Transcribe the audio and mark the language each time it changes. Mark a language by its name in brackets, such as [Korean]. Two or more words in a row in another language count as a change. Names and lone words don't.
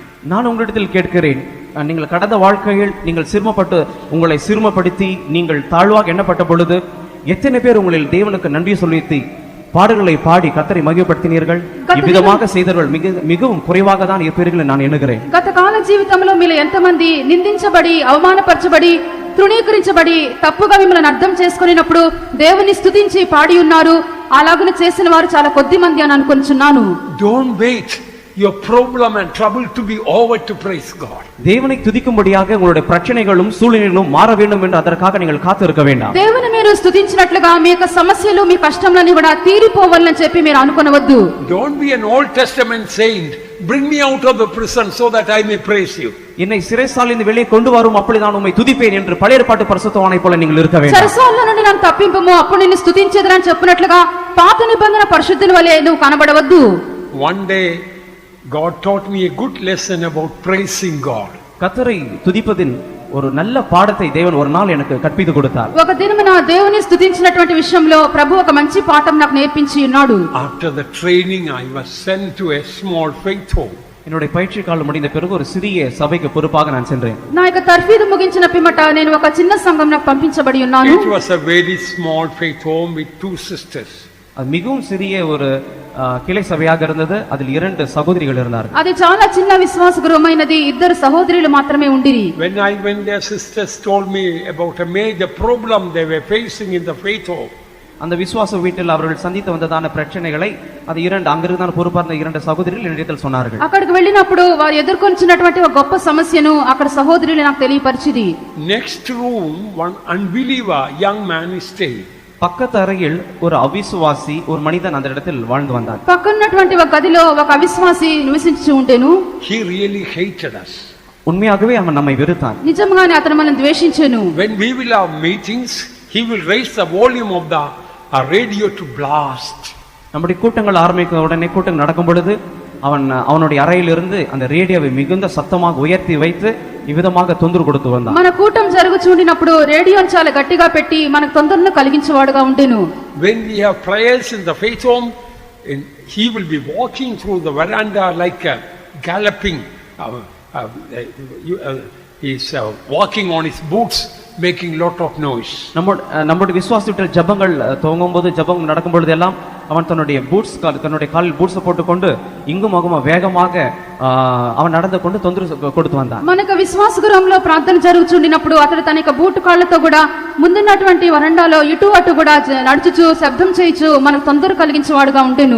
[Tamil] நான் உங்களிடத்தில் கேட்கிறேன், நீங்கள் கடந்த வாழ்க்கையில் நீங்கள் சிறுமப்பட்டு உங்களை சிறுமப்படுத்தி நீங்கள் தாழ்வாக எண்ணப்பட்ட பொழுது எத்தனை பேர் உங்களில் தேவனுக்கு நன்றி சொல்லி பாடல்களை பாடி கர்த்தரை மகிமைப்படுத்தினீர்கள்? இவ்விதமாக செய்தவர்கள் மிகவும் குறைவாக தான் இருப்பீர்கள் நான் எண்ணுகிறேன். [Telugu] గత కాల జీవితంలో మీలో ఎంతమంది నిందించబడి, అవమానపరచబడి, తృణీకరించబడి, తప్పుగా మిమ్మల్ని అర్థం చేసుకున్నప్పుడు దేవుని స్తుతించి పాడి ఉన్నారు? అలాగనే చేసిన వారు చాలా కొద్ది మంది అని అనుకుంటున్నాను. [English] Don't wait your problem and trouble to be over to praise God. [Tamil] தேவனை துதிக்கும்படியாக உங்களுடைய பிரச்சனைகளும் சூழ்நிலைகளும் மாற வேண்டும் என்று அதற்காக நீங்கள் காத்து இருக்க வேண்டாம். [Telugu] దేవుని మీరు స్తుతించినట్లుగా మీ యొక్క సమస్యలు, మీ కష్టములన్నీ కూడా తీరిపోవాలని చెప్పి మీరు అనుకొనవద్దు. [English] Don't be an Old Testament saint. Bring me out of the prison so that I may praise you. [Tamil] என்னை சிறைசாலையிலிருந்து வெளியே கொண்டு வரும், அப்பொழுது நான் உம்மை துதிப்பேன் என்று பழைய ஏற்பாட்டு பரிசுத்தவானை போல நீங்கள் இருக்க வேண்டும். [Telugu] చెరసాలలో నుండి నన్ను తప్పింపుము, అప్పుడు నిన్ను స్తుతించేదనని చెప్పినట్లుగా పాత నిబంధన పరిశుద్ధుని వలె నువ్వు కనబడవద్దు. [English] One day God taught me a good lesson about praising God. [Tamil] கர்த்தரை துதிப்பதின் ஒரு நல்ல பாடத்தை தேவன் ஒரு நாள் எனக்கு கற்பித்து கொடுத்தார். [Telugu] ఒక దినమున దేవుని స్తుతించినటువంటి విషయంలో ప్రభు ఒక మంచి పాఠం నాకు నేర్పించి ఉన్నాడు. [English] After the training I was sent to a small faith home. [Tamil] என்னுடைய பயிற்சி காலம் முடிந்த பிறகு ஒரு சிறிய சபைக்கு பொறுப்பாக நான் சென்றேன். [Telugu] నా యొక్క తర్ఫీదు ముగించిన పిమ్మట నేను ఒక చిన్న సంఘం నాకు పంపించబడి ఉన్నాను. [English] It was a very small faith home with two sisters. [Tamil] அது மிகவும் சிறிய ஒரு கிளை சபையாக இருந்தது. அதில் 2 சகோதரிகள் இருந்தார்கள். [Telugu] అది చాలా చిన్న విశ్వాస గృహమైనది. 2 సహోదరులు మాత్రమే ఉండిరి. [English] When I went there, sisters told me about a major problem they were facing in the faith home. [Tamil] அந்த விசுவாச வீட்டில் அவர்கள் சந்தித்து வந்ததான பிரச்சனைகளை அது 2 அங்கிருந்தான பொறுப்பார்ந்த 2 சகோதரிகள் என்னிடத்தில் சொன்னார்கள். [Telugu] అక్కడికి వెళ్ళినప్పుడు వారు ఎదుర్కొంటున్నటువంటి ఒక గొప్ప సమస్యను అక్కడ సహోదరులు నాకు తెలియపరిచిరి. [English] Next room, one unbeliever young man is staying. [Tamil] பக்கத்து அறையில் ஒரு அவிசுவாசி ஒரு மனிதன் அந்த இடத்தில் வாழ்ந்து வந்தான். [Telugu] పక్కన్నటువంటి ఒక గదిలో ఒక అవిశ్వాసి నివసించి ఉండెను. [English] He really hated us. [Tamil] உண்மையாகவே அவன் நம்மை வெறுத்தான். [Telugu] నిజంగానే అతను మనల్ని ద్వేషించెను. [English] When we will have meetings, he will raise the volume of the radio to blast. [Tamil] நம்முடைய கூட்டங்கள் ஆரம்பிக்க உடனே கூட்டம் நடக்கும் பொழுது அவனுடைய அறையிலிருந்து அந்த ரேடியோவை மிகுந்த சத்தமாக உயர்த்தி வைத்து இவ்விதமாக தொந்தரவு கொடுத்து வந்தான். [Telugu] మన కూటం జరుగుచుండినప్పుడు రేడియోని చాలా గట్టిగా పెట్టి మనకు తొందరను కలిగించేవాడుగా ఉండెను. [English] When we have prayers in the faith home, he will be walking through the veranda like galloping. He's walking on his boots, making lot of noise. [Tamil] நம்முடைய விசுவாசத்தில் ஜெபங்கள் துவங்கும் போது, ஜெபம் நடக்கும் பொழுது எல்லாம் அவன் தன்னுடைய தன்னுடைய காலில் பூட்ஸ் போட்டுக்கொண்டு இங்கும் அங்குமா வேகமாக அவன் நடந்து கொண்டு தொந்தரவு கொடுத்து வந்தான். [Telugu] మనకు విశ్వాస గృహంలో ప్రార్థన జరుగుచుండినప్పుడు అతడు తన యొక్క బూటు కాళ్ళతో కూడా ముందున్నటువంటి వరండాలో ఇటు అటు కూడా నడుచుచు శబ్దం చేయుచు మనకు తొందర కలిగించేవాడుగా ఉండెను.